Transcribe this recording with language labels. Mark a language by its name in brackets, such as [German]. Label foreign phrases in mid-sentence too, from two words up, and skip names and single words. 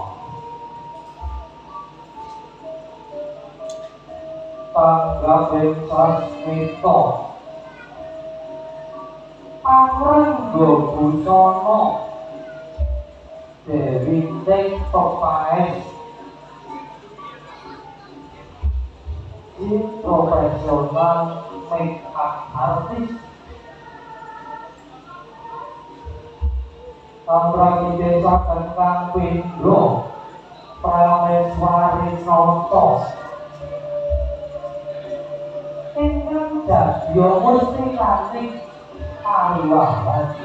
[Javanese] tanggaping sasmita Angrengga busana Dewi Ting Pepaes profesional [English] make up artist [Javanese] Kamprami desa Kentang Pindro Prameswari Noto ingkang dadya mustikaning pariwahan